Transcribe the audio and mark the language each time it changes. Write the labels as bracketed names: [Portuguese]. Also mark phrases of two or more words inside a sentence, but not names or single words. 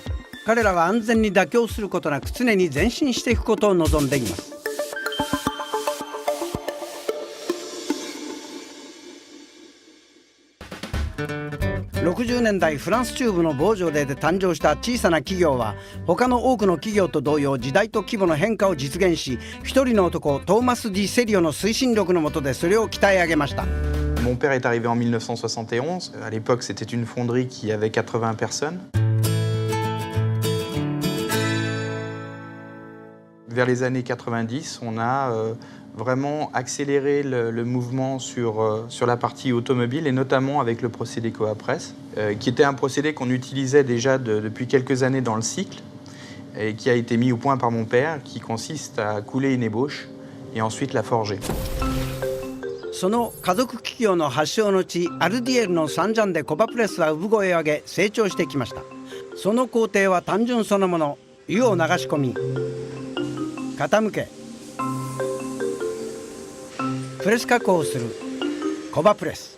[Japanese] 彼らは安全に妥協することなく常に前進していくことを望んでいます。60年代フランス中部のボージョレーで誕生した小さな企業は他の多くの企業と同様時代と規模の変化を実現し、一人の男トーマス・ディ・セリオの推進力の下でそれを鍛え上げました。 [French] Mon père est arrivé en 1971. À l'époque, c'était une fonderie qui avait 80 personnes. Vers les années 90, on a vraiment accéléré le mouvement sur la partie automobile et notamment avec le procédé Coapress, qui était un procédé qu'on utilisait déjà depuis quelques années dans le cycle et qui a été mis au point par mon père, qui consiste à couler une ébauche et ensuite la forger. [Japanese] その家族企業の発祥の地アルディエルのサンジャンでコバプレスは産声を上げ成長してきました。その工程は単純そのもの。湯を流し込み傾けプレス加工をするコバプレス。